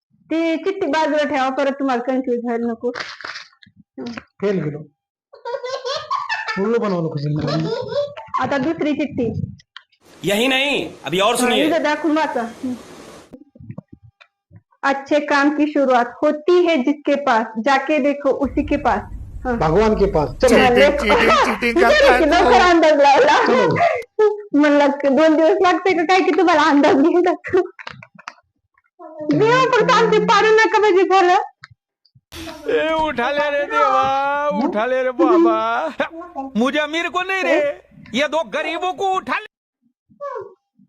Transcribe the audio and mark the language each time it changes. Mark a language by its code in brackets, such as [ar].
[mr] ती चिठ्ठी बाजूला ठेवा परत तुम्हाला कन्फ्युज व्हायला नको फेल गेलो उल्लू बनवलं खुशीने मला आता दुसरी चिठ्ठी [hi] यही नहीं अभी और सुनिए [mr] इथं दाखवून वाचा [hi] अच्छे काम की शुरुआत होती है जिसके पास जाके देखो उसी के पास हाँ. भगवान के पास चलो चीटिंग करता है [mr] लवकर अंदाज लावला म्हणलं 2 दिवस लागते का काय की तुम्हाला अंदाज घ्यायला देवा पण आमचे पाडू नका म्हणजे झालं [hi] उठा ले रे देवा उठा ले रे बाबा मुझे अमीर को नहीं रे ये 2 गरीबों को उठा ले